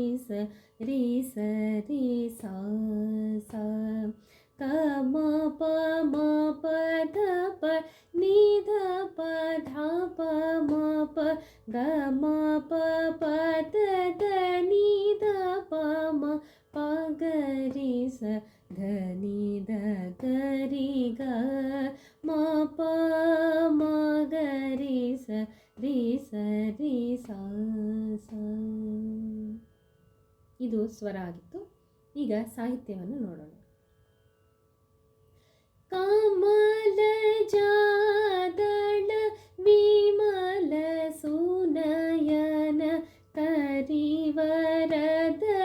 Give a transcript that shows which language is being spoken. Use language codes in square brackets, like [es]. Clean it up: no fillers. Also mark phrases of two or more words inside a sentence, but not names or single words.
[kn] ಸ ರಿ ಸ ರಿ ಸ ಸ ಗ ಮ ಪ ಮ ಪ ಧ ಪ ನಿ ಧ ಪ ಧ ಪ ಮ ಪ ಗ ಮ ಪ ಪ ದ ದ ನಿ ಧ ಪ ಮ ಪ ಗ ರಿ ಸ ಧ ನಿ ಧ ಗ ರಿ ಗ ಮ ಪ ಮ ಗ ರಿ ಸ ರಿ ಸ ರಿ ಸ ಸ. ಇದು ಸ್ವರ ಆಗಿತ್ತು. ಈಗ ಸಾಹಿತ್ಯವನ್ನು ನೋಡೋಣ. [sa] ಕಮಲ ಜಾದಳ ವಿಮಲ ಸುನಯನ ಕರಿವರದ